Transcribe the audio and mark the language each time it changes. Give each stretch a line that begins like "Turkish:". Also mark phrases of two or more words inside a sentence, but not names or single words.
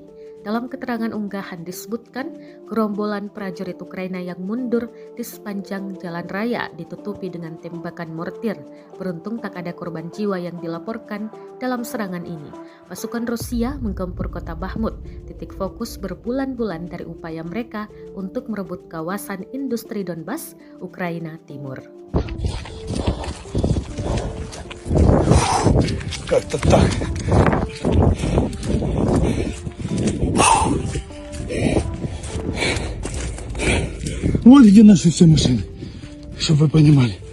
Indonesian: Dalam keterangan unggahan disebutkan, gerombolan prajurit Ukraina yang mundur di sepanjang jalan raya ditutupi dengan tembakan mortir. Beruntung tak ada korban jiwa yang dilaporkan dalam serangan ini. Pasukan Rusia menggempur kota Bakhmut, titik fokus berbulan-bulan dari upaya mereka untuk merebut kawasan industri Donbas, Ukraina Timur.
Russian: Как-то так. Вот где наши все машины, чтобы вы понимали.